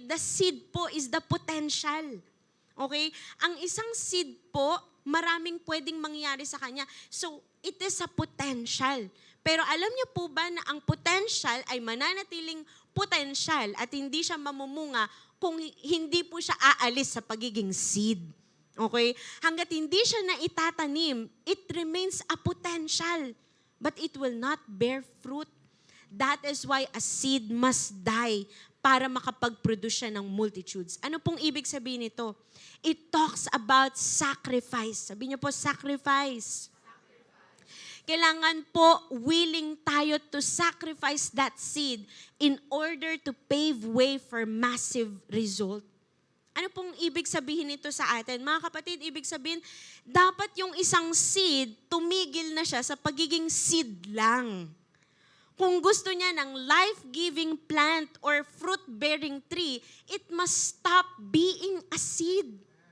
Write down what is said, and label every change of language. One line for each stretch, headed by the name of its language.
English: The seed po is the potential. Okay?
Filipino: Ang isang seed po, maraming pwedeng mangyari sa kanya.
English: So it is a potential.
Filipino: Pero alam niyo po ba na ang potential ay mananatiling potential at hindi siya mamumunga kung hindi po siya aalis sa pagiging seed. Okay? Hanggat hindi siya na itatanim,
English: it remains a potential. But it will not bear fruit. That is why a seed must die
Filipino: para makapag-produce siya ng multitudes. Ano pong ibig sabihin nito?
English: It talks about sacrifice.
Filipino: Sabi niyo po,
English: sacrifice.
Filipino: Kailangan po
English: willing tayo to sacrifice that seed in order to pave way for massive result.
Filipino: Ano pong ibig sabihin nito sa atin? Mga kapatid, ibig sabihin, dapat yung isang seed, tumigil na siya sa pagiging seed lang. Kung gusto niya ng
English: life-giving plant or fruit-bearing tree, it must stop being a seed.